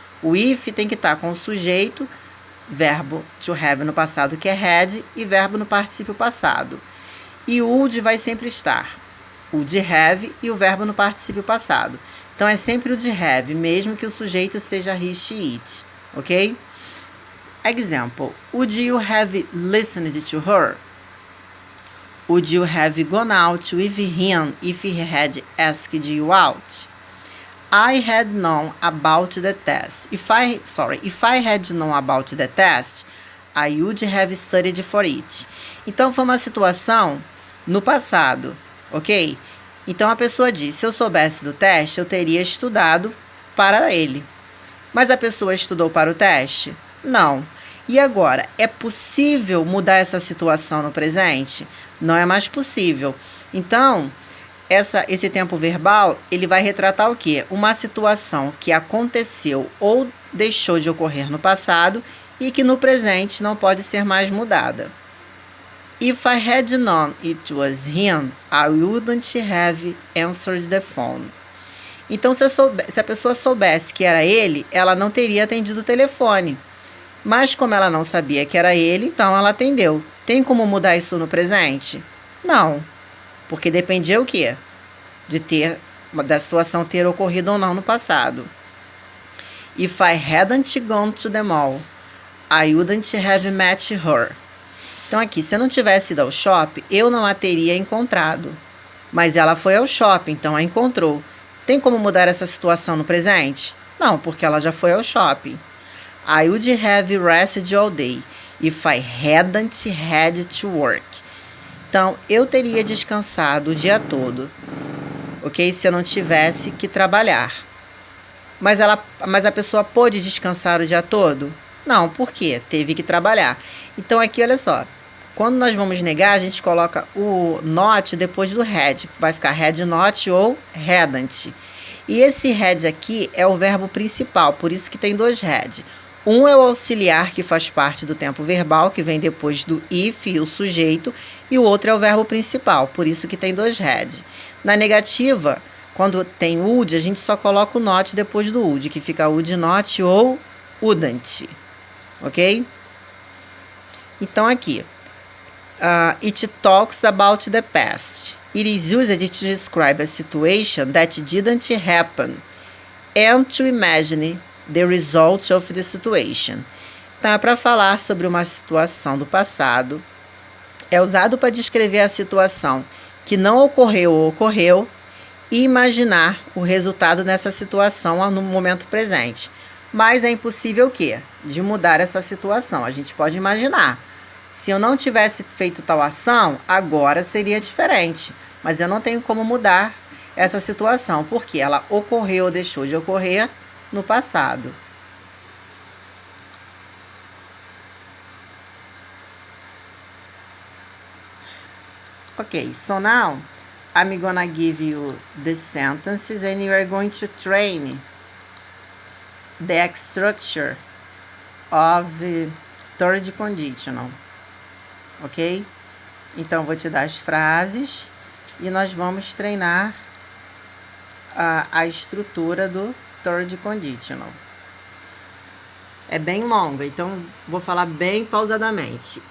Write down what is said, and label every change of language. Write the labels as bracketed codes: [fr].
[pt] O if tem que estar com o sujeito, verbo to have no passado, que é had, e verbo no particípio passado. E o would vai sempre estar would have e o verbo no particípio passado. Então, é sempre o de have, mesmo que o sujeito seja he, she, it, ok? [en] Example, would you have listened to her? Would you have gone out with him if he had asked you out? I had known about the test. If I had known about the test, I would have studied for it. [pt] Então, foi uma situação no passado, ok? Então, a pessoa diz, se eu soubesse do teste, eu teria estudado para ele. Mas a pessoa estudou para o teste? Não. E agora, é possível mudar essa situação no presente? Não é mais possível. Então, esse tempo verbal, ele vai retratar o quê? Uma situação que aconteceu ou deixou de ocorrer no passado e que no presente não pode ser mais mudada. [en] If I had known it was him, I wouldn't have answered the phone. [pt] Então, se a pessoa soubesse que era ele, ela não teria atendido o telefone. Mas como ela não sabia que era ele, então ela atendeu. Tem como mudar isso no presente? Não. Porque dependia o quê? Da situação ter ocorrido ou não no passado. [en] If I hadn't gone to the mall, I wouldn't have met her. [pt] Então, aqui, se eu não tivesse ido ao shopping, eu não a teria encontrado. Mas ela foi ao shopping, então a encontrou. Tem como mudar essa situação no presente? Não, porque ela já foi ao shopping. [en] I would have rested all day if I hadn't had to work. [pt] Então, eu teria descansado o dia todo, ok? Se eu não tivesse que trabalhar. Mas a pessoa pôde descansar o dia todo? Não, por quê? Teve que trabalhar. Então, aqui, olha só. Quando nós vamos negar, a gente coloca o not depois do had. Vai ficar had not ou hadn't. E esse had aqui é o verbo principal, por isso que tem dois had. Um é o auxiliar, que faz parte do tempo verbal, que vem depois do if e o sujeito, e o outro é o verbo principal, por isso que tem 2 had. Na negativa, quando tem would, a gente só coloca o not depois do would, que fica would not ou wouldn't, ok? Então aqui, [en] it talks about the past. It is used to describe a situation that didn't happen and to imagine the result of the situation. [pt] Então, é para falar sobre uma situação do passado. É usado para descrever a situação que não ocorreu ou ocorreu e imaginar o resultado nessa situação no momento presente. Mas é impossível o quê? De mudar essa situação. A gente pode imaginar. Se eu não tivesse feito tal ação, agora seria diferente. Mas eu não tenho como mudar essa situação, porque ela ocorreu ou deixou de ocorrer no passado. [en] Ok, so now I'm gonna give you the sentences and you are going to train the structure of third conditional. Ok? [pt] Então, vou te dar as frases e nós vamos treinar a estrutura do third conditional. É bem longa, então vou falar bem pausadamente.